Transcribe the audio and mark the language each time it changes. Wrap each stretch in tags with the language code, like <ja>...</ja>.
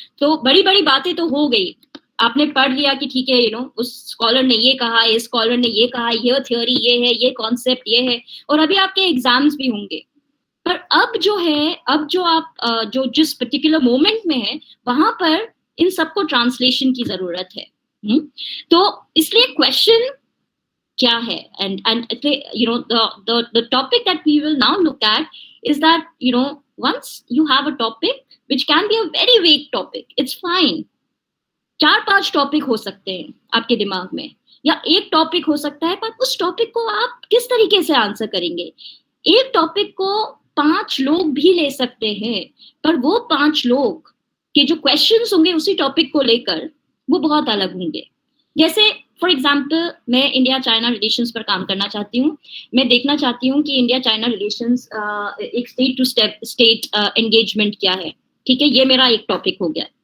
<hi>तो बड़ी बड़ी बातें तो हो गई, आपने पढ़ लिया कि ठीक है, यू नो, उस स्कॉलर ने ये कहा, इस स्कॉलर ने ये कहा, ये थ्योरी ये है, ये कॉन्सेप्ट ये है, और अभी आपके एग्जाम्स भी होंगे। पर अब जो है, अब जो आप जो जिस पर्टिकुलर मोमेंट में है, वहां पर इन सबको ट्रांसलेशन की जरूरत है। तो इसलिए क्वेश्चन क्या है,</hi> <en>and you know, the topic that we will now look at is that, you know, once you have a topic which can be a very vague topic, it's fine,</en> <hi>4-5 topic हो सकते हैं आपके दिमाग में, या एक टॉपिक हो सकता है, पर उस टॉपिक को आप किस तरीके से आंसर करेंगे। एक टॉपिक को 5 लोग भी ले सकते हैं, पर वो 5 लोग के जो क्वेश्चंस होंगे उसी टॉपिक को लेकर वो बहुत अलग होंगे। जैसे फॉर एग्जाम्पल, मैं इंडिया चाइना रिलेशंस पर काम करना चाहती हूँ, मैं देखना चाहती हूँ कि इंडिया चाइना रिलेशंस एक स्टेट टू स्टेट एंगेजमेंट क्या है, ठीक है, ये मेरा एक टॉपिक हो गया।</hi>